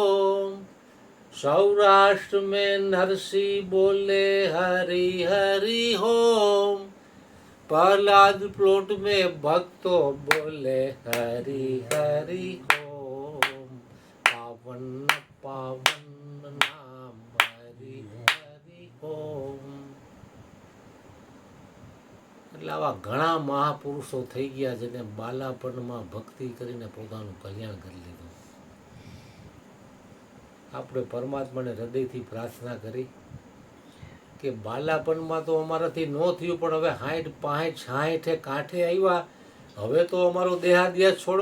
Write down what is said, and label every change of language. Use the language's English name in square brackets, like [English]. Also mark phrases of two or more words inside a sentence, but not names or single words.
[Hindi] सौराष्ट्र में नरसी बोले हरि हरि हो. प्रहलाद प्लॉट में भक्तों बोले हरि हरि हो. पावन पावन नाम हरि हरि हो. [Gujarati] એટલે આવા ઘણા મહાપુરુષો થઈ ગયા જેને બાલાપણમાં ભક્તિ કરીને પોતાનું કલ્યાણ કરી લીધું. આપણે પરમાત્માને હૃદયથી પ્રાર્થના કરી કે બાલાપણમાં તો અમારાથી ન થયું, પણ હવે 60, 65, 66 કાંઠે આવ્યા, હવે તો અમારો દેહાદ્યાસ છોડો.